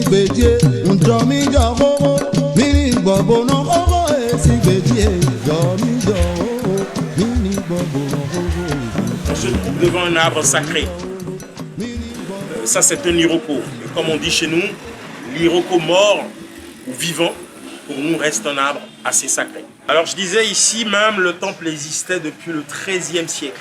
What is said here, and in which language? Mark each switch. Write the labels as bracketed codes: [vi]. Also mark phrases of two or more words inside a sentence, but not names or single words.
[fr] beje, unjomi jogo, mini bobo no gogo esi beje, jomi jogo, mini bobo no gogo. On se trouve devant un arbre sacré. Ça c'est un liroko. Et comme on dit chez nous, l'iroko mort ou vivant, pour nous reste un arbre assez sacré. Alors je disais ici même le temple existait depuis le XIIIe siècle.